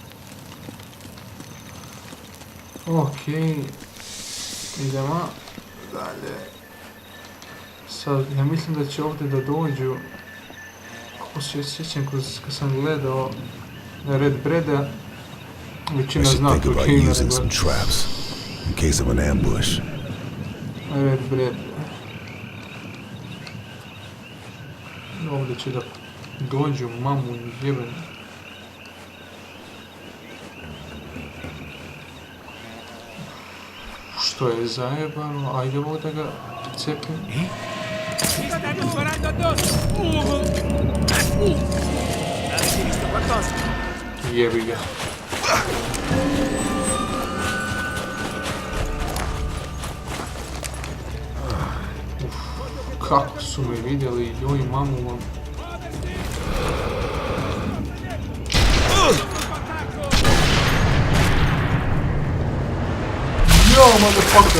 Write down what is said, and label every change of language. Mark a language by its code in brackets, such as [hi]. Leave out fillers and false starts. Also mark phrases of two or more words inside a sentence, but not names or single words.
[bs] Ok. Idemo dalje. Sad, ja mislim da će ovdje da dođu, ako se sjećam kad sam gledao Red Breada, [en] I [bs] većina [en] should [bs] zna [en] think tu about Kingera using some traps in case of an ambush. Red Bread. [bs] Ovdje će da dođu mamu jebenu. Što je zajebano, ajde mogu da ga cepim. [it] Stanno sparando addosso! Avete visto qualcosa? [bs] Jebi ga. Kako su me vidjeli, joj mamu vam. [en] Jo, motherfucker!